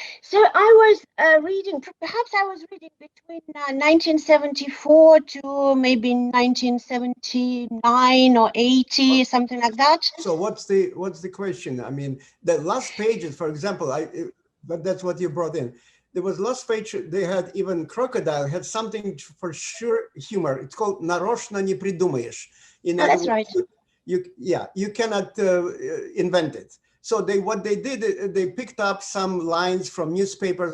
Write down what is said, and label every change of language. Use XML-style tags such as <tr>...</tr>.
<en>So I was reading, perhaps I was reading between 1974 to maybe 1979 or 80, something like that. So what's the question? I mean, the last pages, for example, but that's what you brought in. There was last page, they had even CROCODILE had something for sure humor. It's called</en> <ru>"Нарочно не придумаешь."</ru> <en>That's right. You cannot invent it. So what they did, they picked up some lines from newspapers.</en>